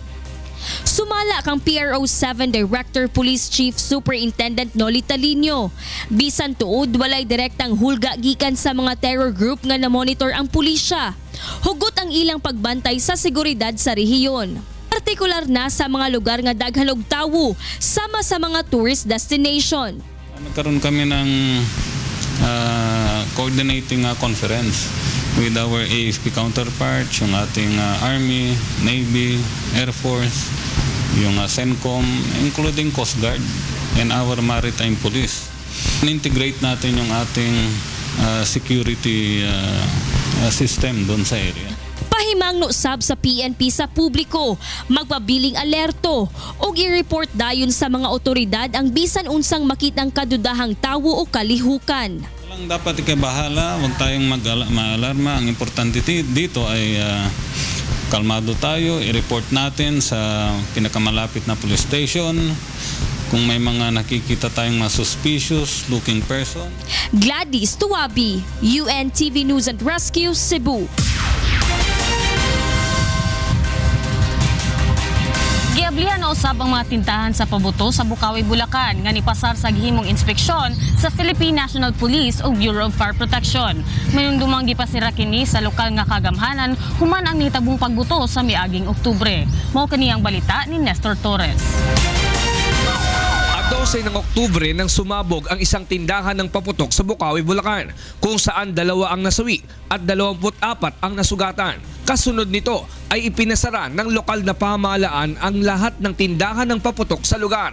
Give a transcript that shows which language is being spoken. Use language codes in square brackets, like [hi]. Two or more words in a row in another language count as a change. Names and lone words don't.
[ceb] Sumala kang PRO 7 Director Police Chief Superintendent Noli Talino. Bisan tuod walay direktang hulga gikan sa mga terror group nga na-monitor ang pulisya. Hugot ang ilang pagbantay sa seguridad sa rehiyon. Partikular na sa mga lugar nga daghan og tawo sama sa mga [en] tourist destination. [tl] Nagkaroon kami ng [en] coordinating conference with our AFP counterparts, [tl] yung ating [en] Army, Navy, Air Force, yung CENTCOM, including Coast Guard and our Maritime Police. [tl] In-integrate natin yung ating security system doon sa area. [ceb] Pahimang nosab sa PNP sa publiko, magpabiling alerto o i-report dayon sa mga otoridad ang bisan unsang makitang kadudahang tawo o kalihukan. [tl] Walang dapat ikabahala, huwag tayong mag-alarma. Ang importante dito ay kalmado tayo, i-report natin sa pinakamalapit na police station kung may mga nakikita tayong mga [en] suspicious looking person. [tl] Gladys Tuabi, UNTV News and Rescue, Cebu. [ceb] Giablihan na usab ang mga tindahan sa pabuto sa Bukawi, Bulacan nga nipasar sa gihimong inspeksyon sa Philippine National Police o Bureau of Fire Protection. Mayong dumang gipasira kini sa lokal nga kagamhanan human ang nitabong pagbuto sa miaging Oktubre. Mao kani ang balita ni Nestor Torres. [tl] 12 ng Oktubre nang sumabog ang isang tindahan ng paputok sa Bukawi, Bulacan kung saan 2 ang nasawi at 24 ang nasugatan. Kasunod nito ay ipinasara ng lokal na pamahalaan ang lahat ng tindahan ng paputok sa lugar.